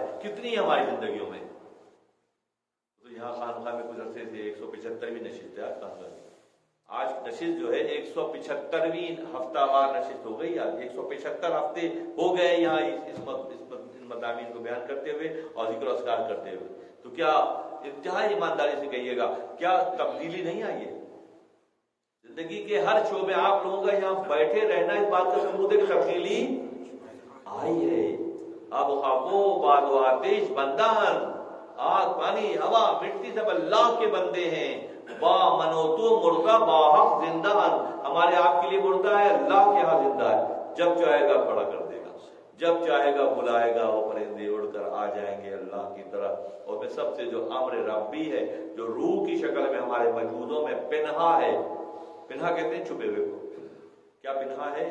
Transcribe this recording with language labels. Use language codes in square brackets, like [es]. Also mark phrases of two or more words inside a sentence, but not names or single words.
[ur] کتنی ہماری زندگیوں میں، تو یہاں خانقاہ میں کچھ عرصے سے 175ویں نشست ہے آج نشست جو ہے 175ویں ہفتہ وار نشست ہو گئی، آج 175 ہفتے ہو گئے یہاں اس مضامین کو بیان کرتے ہوئے اور ذکر و اذکار کرتے ہوئے۔ تو کیا انتہائی ایمانداری سے کہیے گا، کیا تبدیلی نہیں آئی ہے؟ زندگی کے ہر شعبے آپ لوگوں کا یہاں بیٹھے رہنا اس بات کا ثبوت ہے کہ تبدیلی آئی ہے۔ [fa] اب خاکو باد و آتش بندان، [ur] آگ، پانی، ہوا، مٹی سب اللہ کے بندے ہیں۔ [fa] با منوتو مردہ با حق زندان، [ur] ہمارے آپ کے لیے مردہ ہے، اللہ کے ہاں زندہ ہے۔ جب چاہے گا کھڑا کر دے گا، جب چاہے گا بلائے گا، وہ پرندے اڑ کر آ جائیں گے اللہ کی طرف۔ اور میں سب سے جو امر ربی ہے، جو روح کی شکل میں ہمارے وجودوں میں پنہا ہے، پنہا کہتے ہیں چھپے ہوئے کو، کیا پنہا ہے؟